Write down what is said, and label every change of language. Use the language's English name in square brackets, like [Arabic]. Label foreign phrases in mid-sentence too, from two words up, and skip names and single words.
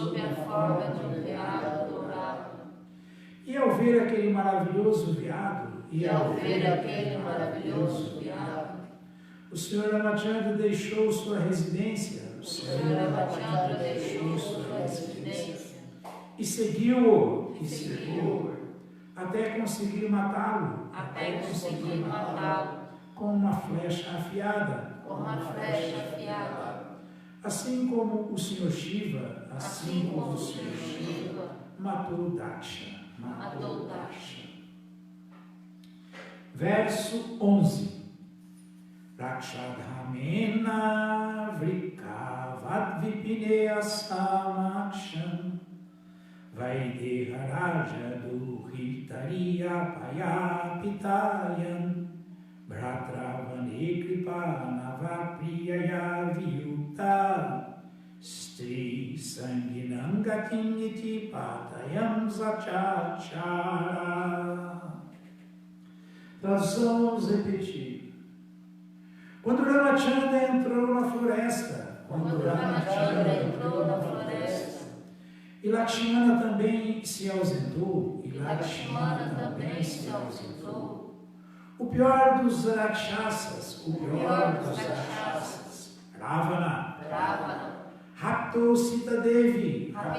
[Portuguese] E ao ver aquele maravilhoso veado, o Senhor Ramachandra deixou sua residência, e seguiu-o até conseguir matá-lo com uma flecha afiada. Assim como o Senhor Shiva, matou Daksha. Verso 11. [Sanskrit] Rakshadhamena vrikavadvipine asamaksham Vaideharaja duhitariya payapitayan Bhratravane kripana priyaya viyukta Stri sanginangatim iti patayam zachachara. [Portuguese] Tradução, vamos repetir. Quando Ramachandra entrou na floresta, e Lakshmana também se ausentou, o pior dos Rakshasas, Ravana, raptou Sita Devi,